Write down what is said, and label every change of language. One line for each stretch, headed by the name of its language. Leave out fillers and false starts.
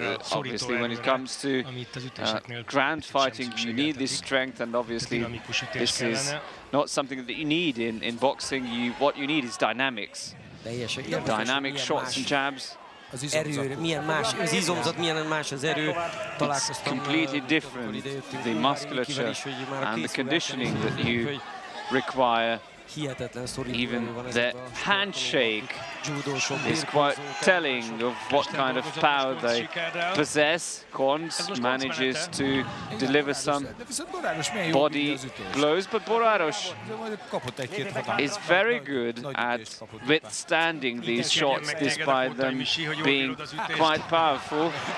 English: Obviously when it comes to ground fighting, you need this strength, and obviously this is not something that you need in boxing. What you need is dynamics. Dynamic shots and jabs.
Hungarian: Milyen más, az izomzat milyen más az erő.
English: It's completely different, the musculature and the conditioning that you require. Even the handshake is quite telling of what kind of power they possess. Koncz manages to deliver some body blows, but Boráros is very good at withstanding these shots despite them being quite powerful.